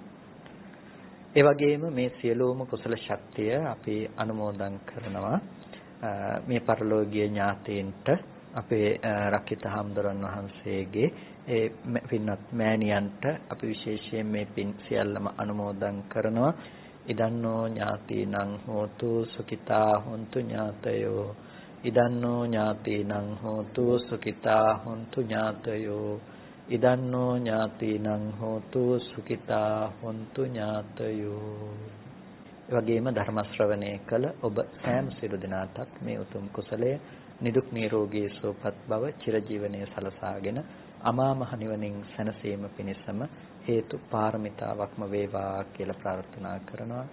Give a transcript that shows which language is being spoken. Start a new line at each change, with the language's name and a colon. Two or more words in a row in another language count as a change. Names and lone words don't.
Sinhala: ඒ වගේම මේ සියලුම කුසල ශක්තිය අපි අනුමෝදන් කරනවා මේ පරලෝකීය ඥාතීන්ට, අපේ රකිත හාමුදුරන් වහන්සේගේ ඒ පින්වත් මෑණියන්ට අපි විශේෂයෙන් මේ පින් සියල්ලම අනුමෝදන් කරනවා.
Pali: ඉදන්නෝ ඥාතීනං හෝතු සුඛිතා හොන්තු ඥාතයෝ, ඉදන්නෝ ඥාතීනං හෝතු සුඛිතා හොන්තු ඥාතයෝ, ඉදන්නෝ ඥාතීනං හෝතු සුඛිතා හොන්තු ඥාතයෝ.
Sinhala: ඒ වගේම ධර්ම ශ්‍රවණය කළ ඔබ සෑම සියලු දෙනාටත් මේ උතුම් කුසලය නිදුක් නිරෝගී සුවපත් බව චිරජීවනයේ සලසාගෙන අමා මහ නිවනින් සැනසීම පිණිසම හේතු පාරමිතාවක්ම වේවා කියලා ප්‍රාර්ථනා කරනවා.